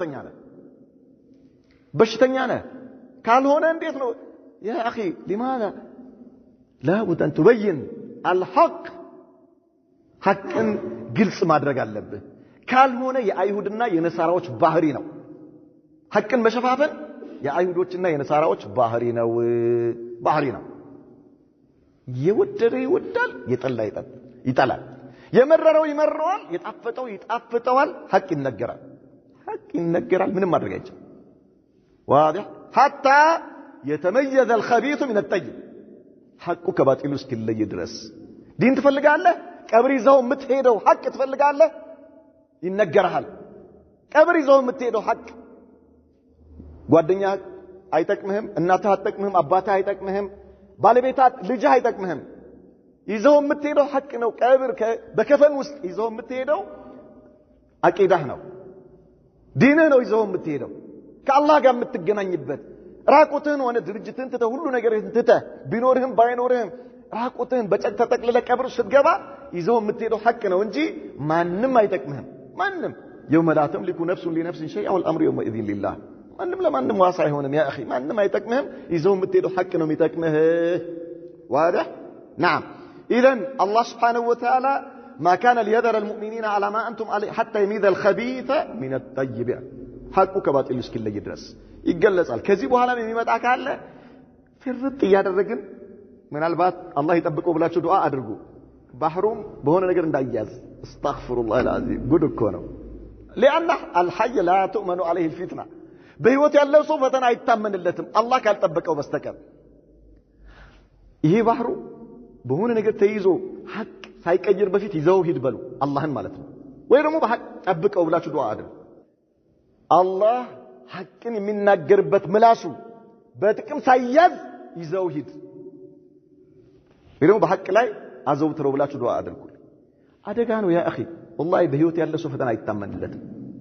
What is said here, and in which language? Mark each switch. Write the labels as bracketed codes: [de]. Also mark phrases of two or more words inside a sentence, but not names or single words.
[am] በሽተኛ ነህ ካልሆነ እንዴት ነው [ar] يا اخي لماذا لابد ان تبين الحق [am] حقን ግልጽ ማድረግ አለብህ ካልሆነ የአይሁድና የነሳራዎች ባህሪ ነው ሐቅን መሸፋፈን የአይሁዶችና የነሳራዎች ባህሪ ነው የወደደ ይወዳል የጠላ ይጠላል የመረረው ይመረዋል የጣፈጠው ይጣፍጠዋል ሐቅ ይነገራል ምንም ማድረግ አይቻልም [ar] واضح حتى يتميز الخبيث من الطيب [am] حقه ከባጢሉ እስኪለይ ድረስ ዲን ትፈልጋለህ ቀብር ይዘው የምትሄደው ሐቅ ትፈልጋለህ ይነገርሃል ቀብር ይዘው የምትሄደው ሐቅ ጓደኛ አይጠቅምህም እናትህ አትጠቅምህም አባትህ አይጠቅምህም ባለቤታት ልጅህ አይጠቅምህም ይዘው የምትሄደው ሐቅ ነው ቀብር በከፈን ውስጥ ይዘው የምትሄደው አቂዳህ ነው ዲንህ ነው ይዘው የምትሄደው ከአላህ ጋር የምትገናኝበት ራቁትህን ሆነ ድርጅትህን ትተህ ሁሉ ነገርህን ትተህ ቢኖርህም ባይኖርህም ራቁትህን በጨቅ ተጠቅልለህ ቀብር ስትገባ ይዘው የምትሄደው ሐቅ ነው እንጂ ማንም አይጠቅምህም ማንም [ar] يوم لا تملك نفس لنفس شيئا والامر يومئذ لله [am] ማንም ለማንም ዋሳ አይሆንም [ar] يا اخي [am] ማንም አይጠቅምህም ይዘው የምትሄደው ሐቅ ነው የሚጠቅምህ [ar] واضح نعم اذا الله سبحانه وتعالى ما كان ليذر المؤمنين على ما انتم عليه حتى يميز الخبيث من الطيب [am] ሐቁ ከባጢሉ እስኪለይ ድረስ ይገለጻል ከዚህ በኋላ የሚመጣ ካለ ፍርጥ ያደረግን ምናልባት አላህ ይጠብቀው ብላችሁ ዱዓ አድርጉ ባህሩም በሆነ ነገር እንዳይያዝ [ar] استغفرالله العظيم [am] ጉድ እኮ ነው [ar] لان الحي لا تؤمن عليه الفتنه [am] በህይወት ያለው ሰው ፈተና አይታመንለትም አላህ ካልጠበቀው በስተቀር ይሄ ባህሩ በሆነ ነገር ተይዞ ሐቅ ሳይቀየር በፊት ይዘው ሂድ በሉ አላህን ማለት ነው ወይ ደግሞ በሐቅ ጠብቀው ብላችሁ ዱዓ አድርጉ አላህ ሐቅን የሚናገርበት ምላሱ በጥቅም ሳይያዝ ይዘው ሂድ ይሄው በሐቅ ላይ አዘውትረው ብላችሁ ዱዓ አድርጉ አደጋ ነው [ar] يا اخي والله [am] በህይወት ያለ ሰው ፈተና አይታመንለትም